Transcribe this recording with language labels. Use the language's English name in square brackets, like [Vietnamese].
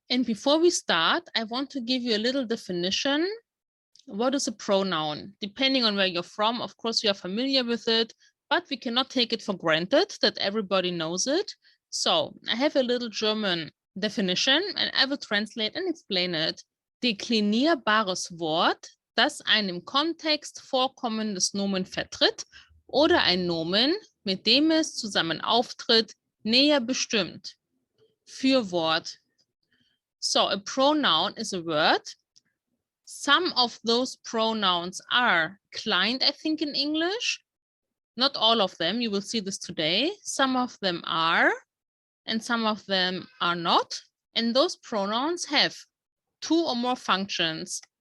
[English] And before we start, I want to give you a little definition. What is a pronoun? Depending on where you're from, of course, you are familiar with it. But we cannot take it for granted that everybody knows it. So I have a little German definition and I will translate and explain it. [German] Deklinierbares Wort, das ein im Kontext vorkommendes Nomen vertritt oder ein Nomen, mit dem es zusammen auftritt, näher bestimmt. [English] Fürwort. So a pronoun is a word. Some of those pronouns are client, I think, in English. Not all of them, you will see this today. Some of them are, and some of them are not. And those pronouns have two or more functions.